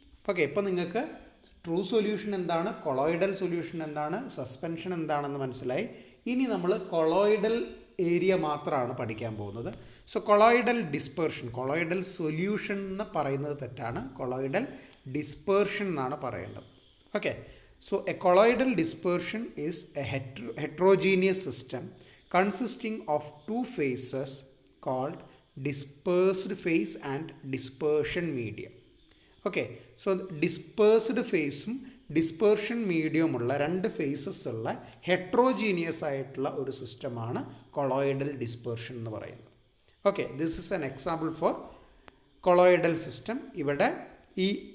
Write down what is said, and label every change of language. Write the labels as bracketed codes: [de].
[ml] Okay, ഇപ്പോൾ നിങ്ങൾക്ക് true solution എന്താണ്, കൊളോയിഡൽ സൊല്യൂഷൻ എന്താണ്, സസ്പെൻഷൻ എന്താണെന്ന് മനസ്സിലായി. ഇനി നമ്മൾ കൊളോയിഡൽ ഏരിയ മാത്രമാണ് പഠിക്കാൻ പോകുന്നത്. കൊളോയിഡൽ ഡിസ്പേർഷൻ, കൊളോയിഡൽ സൊല്യൂഷൻ എന്ന് പറയുന്നത് തെറ്റാണ്, കൊളോയിഡൽ ഡിസ്പേർഷൻ എന്നാണ് പറയേണ്ടത്. [en] Okay, a colloidal dispersion is a heterogeneous system consisting of two phases called dispersed phase and dispersion medium. [ml] Okay, dispersed ഫേസും ഡിസ്പേർഷൻ മീഡിയമുള്ള രണ്ട് ഫേസസ് ഉള്ള ഹെട്രോജീനിയസ് ആയിട്ടുള്ള ഒരു സിസ്റ്റമാണ് കൊളോയിഡൽ ഡിസ്പേർഷൻ എന്ന് പറയുന്നത്. [en] Okay, this is an example for colloidal system. [ml] ഇവിടെ ഈ